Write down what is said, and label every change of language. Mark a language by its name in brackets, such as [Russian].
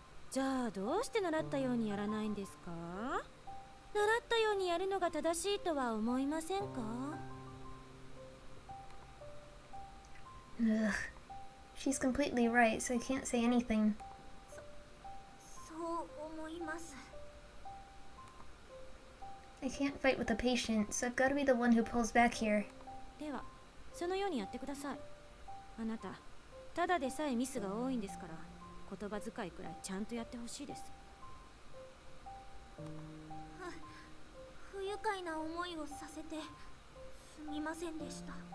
[Japanese] じゃあどうして習ったようにやらないんですか？習ったようにやるのが正しいとは思いませんか？ Ugh. [English] She's completely right, so I can't say anything. [Japanese] そう思います。 [English] I can't fight with a patient, so I've got to be the one who pulls back here. [Japanese] では、そのようにやってください。あなた、ただでさえミスが多いんですから、言葉遣いくらいちゃんとやってほしいです。不愉快な思いをさせてすみませんでした。